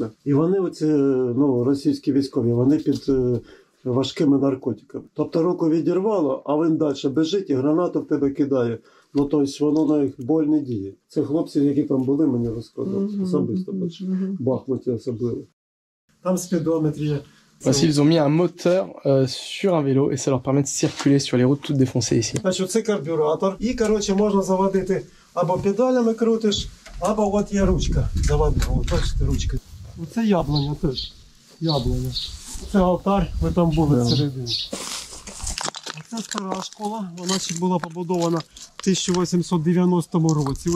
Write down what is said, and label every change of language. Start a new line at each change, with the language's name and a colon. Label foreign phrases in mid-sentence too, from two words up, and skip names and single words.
Ukrainian: І вони, оці, ну, російські військові, вони під важкими наркотиками. Тобто руку відірвало, а він далі біжить і гранату в тебе кидає. Ну, тобто воно на їх боль не діє. Це хлопці, які там були, мені розказали. Особисто бачу. В Бахмуті особливо. Там спідометр є.
French: Voici, ils ont mis un moteur sur un vélo et ça leur permet de circuler sur les routes toutes défoncées ici.
Ukrainian: Значить, це карбюратор. І, коротше, можна заводити або педалями крутиш, або от є ручка заводна. От, бачите, ручка. Оце яблуня теж. Яблуня. Це алтар, ви там були всередині. Оце стара школа, вона ще була побудована в 1890 році.